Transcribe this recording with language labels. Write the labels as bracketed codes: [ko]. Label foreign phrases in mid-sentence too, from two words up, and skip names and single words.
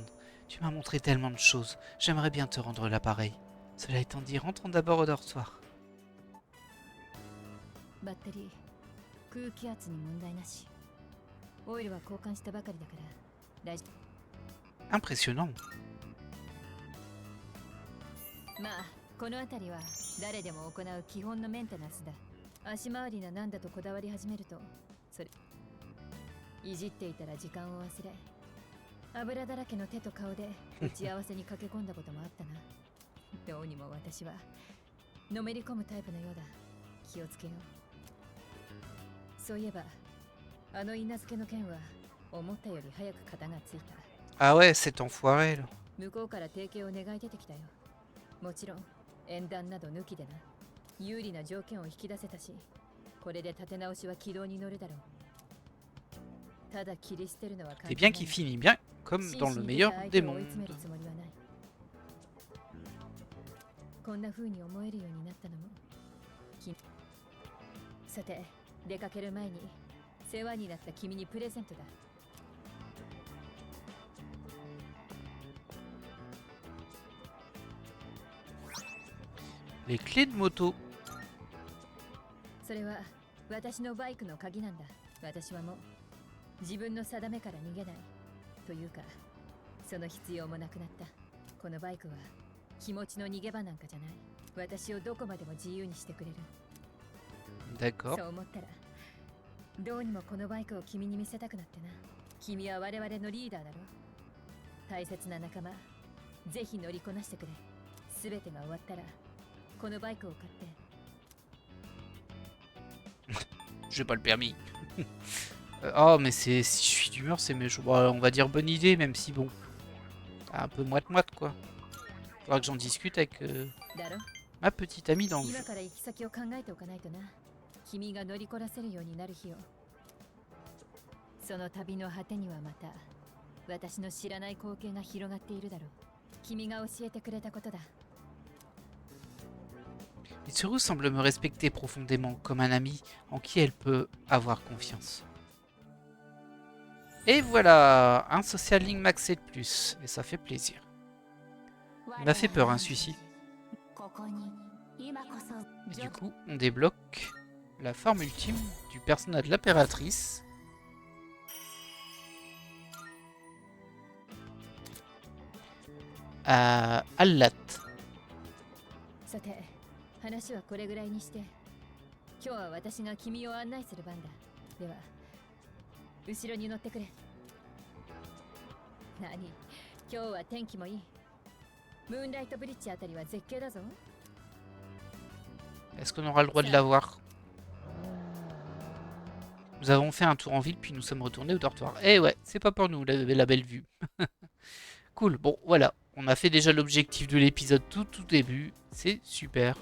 [fr] Tu m'as montré tellement de choses. J'aimerais bien te rendre l'appareil. Cela étant dit, rentrons d'abord au dortoir. Impressionnant. [ja] まあこの辺りは誰でも行う基本のメンテナンスだ。足回りななんだとこだわり始めるとそれいじっていたら時間を忘れ油だらけの手と顔で打ち合わせに駆け込んだこともあったな。どうにも私はのめり込むタイプのようだ。気をつけよう。そういえばあの稲漬けの件は思ったより早く型がついた。 [fr] Ah ouais, cet enfoiré là. [ja] 向こうから提携を願い出てきたよ。もちろん縁談など抜きでな。有利な条件を引き出せたし、これで立て直しは軌道に乗るだろう。ただ切り捨てるのは簡単。 [fr] C'est bien qu'il finit bien, comme dans le meilleur des mondes. [ja] こんな風に思えるようになったのも。さて、出かける前に世話になった君にプレゼントだ。 [fr] Les clés de moto. [ja] それは私のバイクの鍵なんだ。私はもう自分の定めから逃げないというか、その必要もなくなった。このバイクは気持ちの逃げ場なんかじゃない。私をどこまでも自由にしてくれる。 [fr] D'accord. [ja] そう思ったらどうにもこのバイクを君に見せたくなってな。君は我々のリーダーだろ。大切な仲間、ぜひ乗りこなしてくれ。すべてが終わったらこのバイクを買って。 [fr] J'ai pas le permis. Oh, mais c'est si je suis d'humeur, c'est méchant. Bon, on va dire bonne idée, même si bon, un peu moite-moite quoi. Faudra que j'en discute avec ma petite amie dans le jeu. [ja] 今から行き先を考えておかないとな。君が乗りこなせるようになる日を。その旅の果てにはまた私の知らない光景が広がっているだろう。君が教えてくれたことだ。 [fr] Mitsuru semble me respecter profondément, comme un ami en qui elle peut avoir confiance. Et voilà, un [en] social link [fr] maxé de plus, et ça fait plaisir. Il m'a fait peur, hein, celui-ci. Et du coup, on débloque la forme ultime du personnage de l'impératrice. Allat. [ja] 話はこれぐらいにして、今日は私が君を案内する番だ。では後ろに乗ってくれ。何、今日は天気もいい。ムーンライトブリッジあたりは絶景だぞ。 [fr] Est-ce qu'on aura le droit de la voir? Nous avons fait un tour en ville, puis nous sommes retournés au dortoir. Eh ouais, c'est pas pour nous, la belle vue. Cool, bon, voilà. On a fait déjà l'objectif de l'épisode tout début. C'est super.